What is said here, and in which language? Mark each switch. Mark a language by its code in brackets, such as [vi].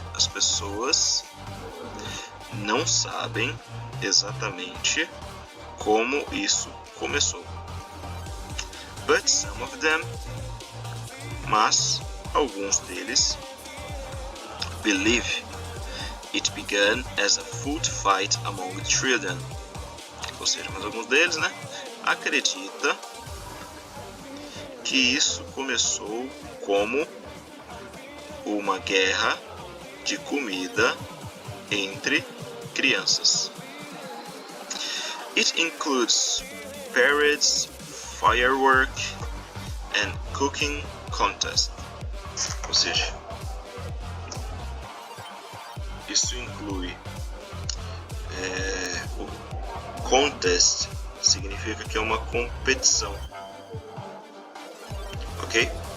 [pt] As pessoas não sabem exatamente como isso começou. [en] But some of them, [pt] mas alguns deles, [en] believe it began as a food fight among children. [pt] Ou seja, mas alguns deles, acredita que isso começou como uma guerra de comida entre crianças. [en] It includes parades, fireworks and cooking contest. [pt] Ou seja, isso inclui o contest, significa que é uma competição, ok?